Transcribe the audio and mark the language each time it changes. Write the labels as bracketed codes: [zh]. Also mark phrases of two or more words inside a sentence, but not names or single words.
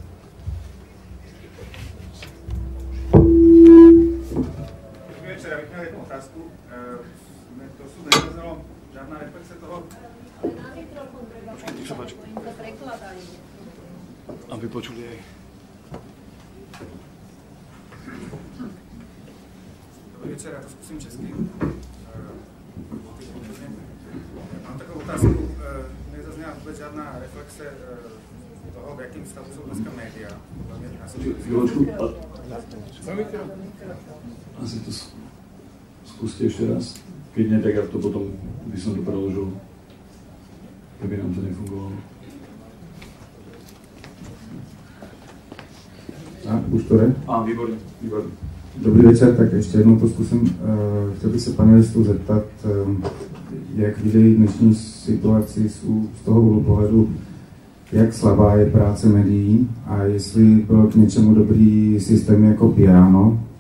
[cs] Dobrý večer, ja bych měl jednu otázku. To sú nezaznalo žádná reflexe toho. [sk] Ale na mikrofón treba povedať, oni to prekladajú. Aby počuli aj. Dobrý večer, ja to skúsim česky. [cs] Mám takovou otázku, nezazněla vůbec žádná reflexe toho, v jakém stavu jsou dneska média. [sk] Chvíľočku. Asi to skúste ešte raz. Keď nie, tak ja to potom by som to preložil, keby nám to nefungovalo. [cs] Už to jde? Výborně. Dobrý večer, tak ještě jednou to zkusím. Chtěl bych se panelistů zeptat, jak vidějí dnešní situaci z toho úhlu pohledu, jak slabá je práce médií a jestli byl k něčemu dobrý systém jako Piano,